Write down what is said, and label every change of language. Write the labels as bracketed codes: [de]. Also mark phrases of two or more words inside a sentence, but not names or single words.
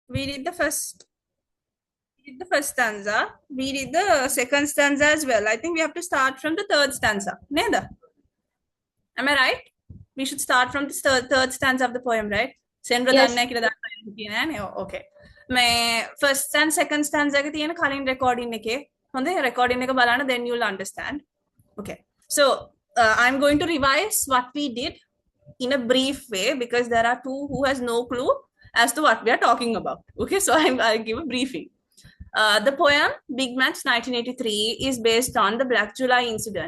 [en] We did the first stanza. We did the second stanza as well. I think we have to start from the third stanza. Neda? Am I right? We should start from the third stanza of the poem, right? Senra Yes. [si] danna කියලා දාන්න තියෙන නේ. Okay. මේ [en] first and second stanza [si] එක තියෙන කලින් recording එකේ. හොඳේ recording එක බලන්න, [en] then you'll understand. Okay. So I'm going to revise what we did in a brief way because there are two who has no clue as to what we are talking about. Okay, so I'll give a briefing. The poem Big Match 1983 is based on the Black July incident.